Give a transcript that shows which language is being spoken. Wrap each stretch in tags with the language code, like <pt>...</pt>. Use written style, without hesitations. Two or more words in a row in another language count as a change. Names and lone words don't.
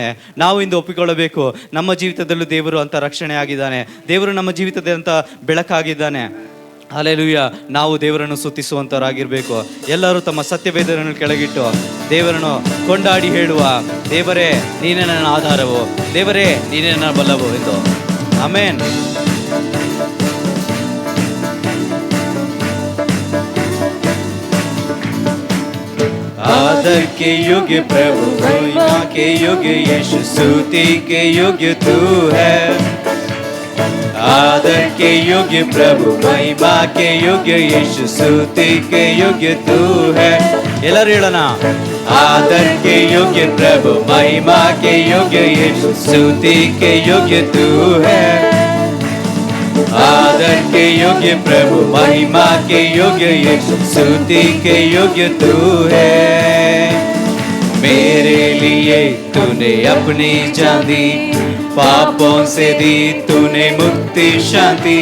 <kn>ನಾವು ಇಂದು ಒಪ್ಪಿಕೊಳ್ಳಬೇಕು, ನಮ್ಮ ಜೀವಿತದಲ್ಲೂ ದೇವರು ಅಂತ ರಕ್ಷಣೆ ಆಗಿದ್ದಾನೆ, ದೇವರು ನಮ್ಮ ಜೀವಿತದ ಅಂತ ಬೆಳಕಾಗಿದ್ದಾನೆ. ಹಾಲೆಲೂಯ. ನಾವು ದೇವರನ್ನು ಸ್ತುತಿಸುವಂತರಾಗಿರ್ಬೇಕು. ಎಲ್ಲರೂ ತಮ್ಮ ಸತ್ಯವೇದವನ್ನು ಕೆಳಗಿಟ್ಟು ದೇವರನ್ನು ಕೊಂಡಾಡಿ ಹೇಳುವ, ದೇವರೇ ನೀನೇ ನನ್ನ ಆಧಾರವು, ದೇವರೇ ನೀನೇ ನನ್ನ ಬಲವು ಎಂದು. ಆಮೇನ್.</kn> <hi>आदर के योग्य प्रभु, महिमा के योग्य यीशु, स्तुति के योग्य तू है. आदर के योग्य प्रभु, महिमा के योग्य यीशु, स्तुति के योग्य तू है.</hi> <kn>ಎಲ್ಲರೂ ಹೇಳೋಣ.</kn> <hi>आदर के योग्य प्रभु, महिमा के योग्य यीशु, स्तुति के योग्य तू है. आदर के योग्य प्रभु, महिमा के योग्य यीशु, स्तुति के योग्य तू है. मेरे लिए तूने अपनी जान दी, पापों से दी तूने मुक्ति शांति.</hi>